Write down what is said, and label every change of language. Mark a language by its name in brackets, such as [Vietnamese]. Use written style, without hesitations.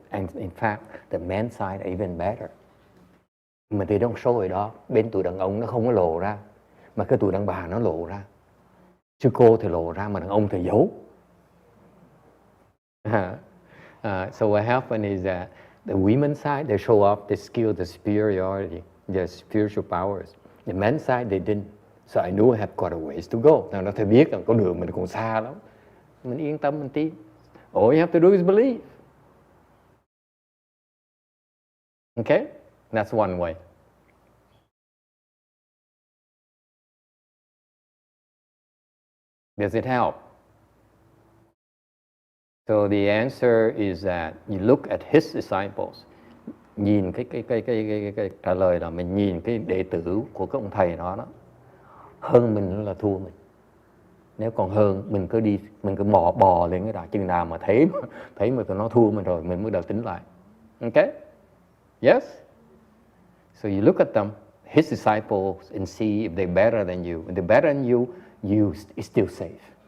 [English] And in fact, the men's side are even better. [Vietnamese] Mà thì [English] don't show it [Vietnamese] đó. Bên tụi đàn ông nó không có lộ ra. Mà cái tụi đàn bà nó lộ ra. Chứ cô thì lộ ra mà đàn ông thì giấu. [English] So what happened is that the women's side, they show off the skill, the superiority, their spiritual powers. The men's side, they didn't. So I knew I have got a ways to go. [Vietnamese] Nào nó phải biết là con đường mình còn xa lắm. Mình yên tâm, mình tin. [English] All you have to do is believe. Okay? That's one way. Does it help? So the answer is that you look at his disciples. [Vietnamese] Nhìn cái trả lời là mình nhìn cái đệ tử của cái ông thầy đó, hơn mình là thua mình. Nếu còn hơn, mình cứ bò lên cái đà, chừng nào mà thấy mà tụi nó thua mình rồi, mình mới đầu tính lại. [English] Okay? Yes? So you look at them, his disciples, and see if they're better than you. If they're better than you, it's still safe.